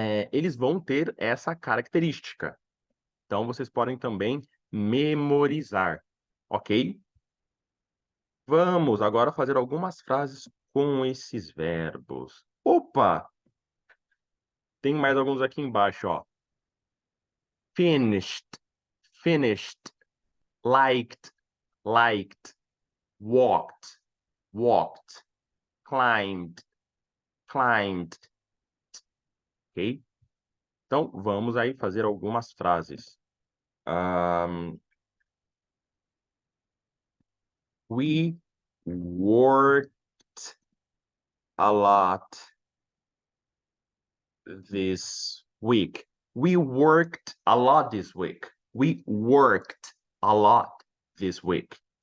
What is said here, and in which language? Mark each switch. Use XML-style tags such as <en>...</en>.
<pt>Eles vão ter essa característica. Então, vocês podem também memorizar, ok? Vamos agora fazer algumas frases com esses verbos. Opa! Tem mais alguns aqui embaixo, ó.</pt> <en>Finished, finished, liked, liked, walked, walked, climbed, climbed, ok?</en> <pt>Então, vamos aí fazer algumas frases.</pt> <en>We worked a lot this week. We worked a lot this week. We worked a lot this week.</en>